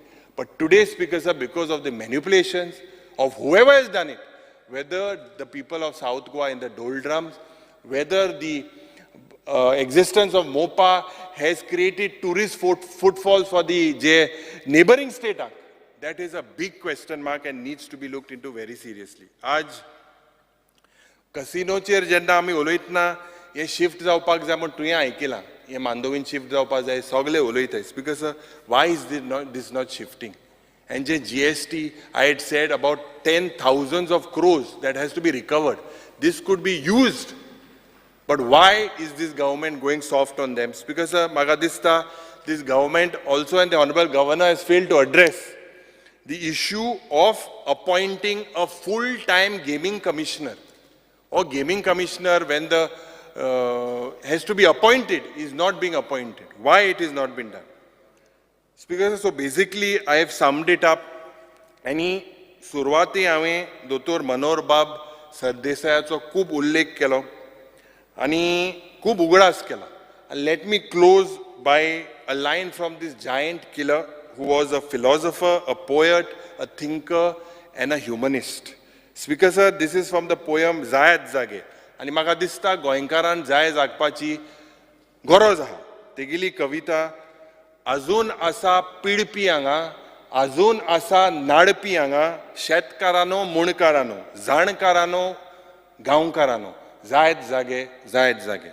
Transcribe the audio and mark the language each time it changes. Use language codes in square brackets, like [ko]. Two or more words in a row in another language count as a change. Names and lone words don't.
[en] But today, Speaker sir, because of the manipulations of whoever has done it, whether the people of South Goa in the doldrums, whether the existence of MOPA has created tourist footfalls for the neighboring state, that is a big question mark and needs to be looked into very seriously. [kok] आज कसिनोचेर जेन्ना आमी उलयतना हे शिफ्ट जावपाक जाय म्हण तुवें आयकलां हे मांदोवीन शिफ्ट जावपाक जाय सगळे उलयताय. [en] Speaker sir, why is this not shifting? And the GST, I had said about 10,000s of crores that has to be recovered. This could be used. But why is this government going soft on them? Speaker sir, [kok] म्हाका दिसता [en] this government also and the Honorable Governor has failed to address the issue of appointing a full-time gaming commissioner. Or gaming commissioner when the has to be appointed is not being appointed. Why it is not been done? Speaker, so basically I have summed it up. [kok] आणि सुरवाती हांवें दोतोर मनोहर बाब सरदेसायाचो खूब उल्लेख केलो आनी खूब उगडास केला. [en] Let me close by a line from this giant killer who was a philosopher, a poet, a thinker and a humanist. Speaker sir, this is from the poem Zayat Zage. [kok] आनी म्हाका दिसता गोंयकारान जाय जागपाची गरज आहा. तेगेली कविता अजून आसा पिडपी हांगा, अजून आसा नाडपी हांगा, शेतकारांनो मुणकारांनो, जाणकारांनो गांवकारांनो, जायत जागे जायत जागे.